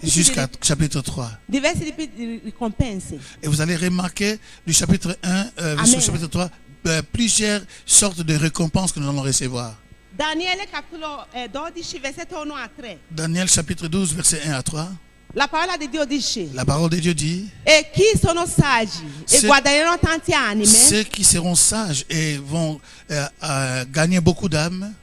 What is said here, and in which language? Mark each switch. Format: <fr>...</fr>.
<fr>jusqu'à chapitre 3.</fr> <it>tipi di ricompense.</it> <fr>Et vous allez remarquer du chapitre 1 jusqu'au chapitre 3 plusieurs sortes de récompenses que nous allons recevoir.</fr> <it>Daniele capitolo 12 versetto 1 a 3.</it> <fr>Daniel chapitre 12 verset 1 à 3.</fr> <it>La parola di Dio dice:</it> <fr>La parole de Dieu dit:</fr> <it>e chi sono saggi e guadagneranno tante anime,</it> <fr>ceux qui seront sages et vont gagner beaucoup d'âmes,</fr>